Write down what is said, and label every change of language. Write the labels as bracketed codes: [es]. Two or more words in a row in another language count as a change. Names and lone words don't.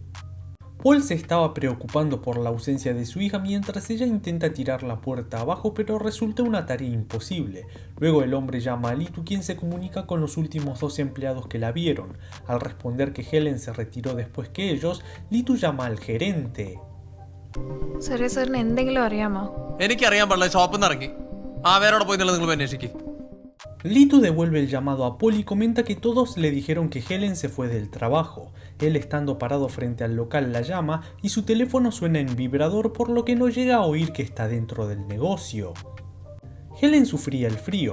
[es] Paul se estaba preocupando por la ausencia de su hija mientras ella intenta tirar la puerta abajo, pero resulta una tarea imposible. Luego el hombre llama a Litu, quien se comunica con los últimos 2 empleados que la vieron. Al responder que Helen se retiró después que ellos, Litu llama al gerente. [ml] സുരേ സാറിന് എന്തെങ്കിലും അറിയാമോ? എനിക്കറിയാൻ പാടില്ല, ഷോപ്പിൽ നിന്ന് ഇറങ്ങി വേറെ പോയി നിങ്ങൾ അന്വേഷിക്കും. [es] Litu devuelve el llamado a Paul y comenta que todos le dijeron que Helen se fue del trabajo. Él, estando parado frente al local, la llama y su teléfono suena en vibrador, por lo que no llega a oír que está dentro del negocio. Helen sufría el frío.